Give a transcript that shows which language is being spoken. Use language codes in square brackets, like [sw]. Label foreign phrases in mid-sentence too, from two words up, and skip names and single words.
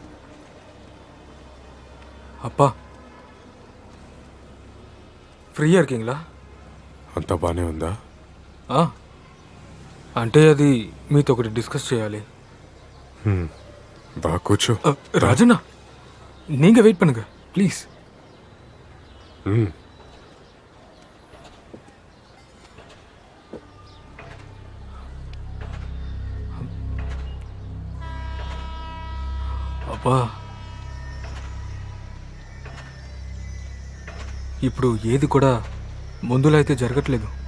[ta] அப்பா ఫ్రీగా இருக்கீங்களா? [te] అంతా బాగానే ఉందా? అంటే అది మీతో ఒకటి డిస్కస్ చేయాలి. బా కూర్చో. రాజన్న, [ta] நீங்க வெயிட் பண்ணுங்க ப்ளீஸ். [te] అబ్బా, ఇప్పుడు ఏది కూడా ముందులో అయితే జరగట్లేదు.